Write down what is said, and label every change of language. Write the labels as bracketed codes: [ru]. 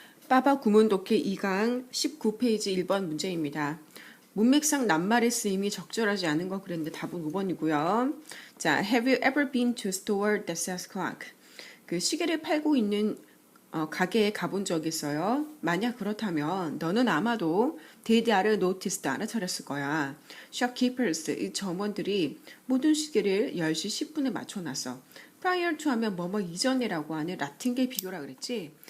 [ko] 빠바 구문독해 2강 19페이지 1번 문제입니다. 문맥상 낱말의 쓰임이 적절하지 않은 거 그랬는데 답은 5번이고요. [en] 자, have you ever been to a store that sells clock? [ko] 그 시계를 팔고 있는 가게에 가본 적이 있어요. 만약 그렇다면 너는 아마도 [en] they'd noticed [ko] 알아차렸을 거야. shopkeepers, 이 점원들이 모든 시계를 10시 10분에 맞춰놨어. prior to 하면 뭐뭐 이전에라고 하는 라틴계 비교라 그랬지.